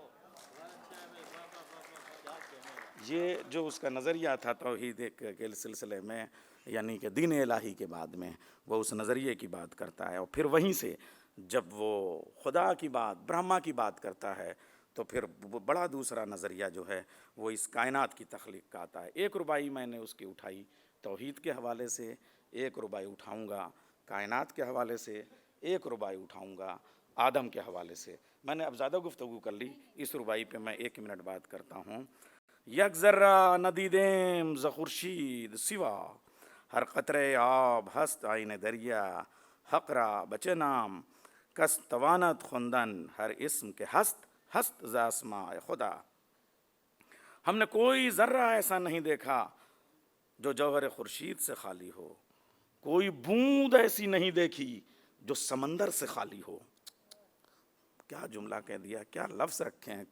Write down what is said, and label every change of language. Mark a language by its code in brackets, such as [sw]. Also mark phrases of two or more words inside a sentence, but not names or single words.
[ur] یہ جو اس کا نظریہ تھا توحید کے سلسلے میں، یعنی کہ دین الہی کے بعد میں وہ اس نظریے کی بات کرتا ہے، اور پھر وہیں سے جب وہ خدا کی بات، برہما کی بات کرتا ہے تو پھر بڑا دوسرا نظریہ جو ہے وہ اس کائنات کی تخلیق کا آتا ہے. ایک ربائی میں نے اس کی اٹھائی توحید کے حوالے سے، ایک ربائی اٹھاؤں گا کائنات کے حوالے سے، ایک ربائی اٹھاؤں گا آدم کے حوالے سے. میں نے اب زیادہ گفتگو کر لی، اس ربائی پہ میں 1 منٹ بات کرتا ہوں. [fa] یک ذرہ ندیدیم ز خورشید سوا، ہر قطرے آب ہست آئین دریا، حق را بچے نام کس توانت خوندن، ہر اسم کے ہست ہست ز اسماء خدا. [ur] ہم نے کوئی ذرہ ایسا نہیں دیکھا جو جوہر خورشید سے خالی ہو، کوئی بوند ایسی نہیں دیکھی جو سمندر سے خالی ہو. کیا جملہ کہہ دیا، کیا لفظ رکھے ہیں.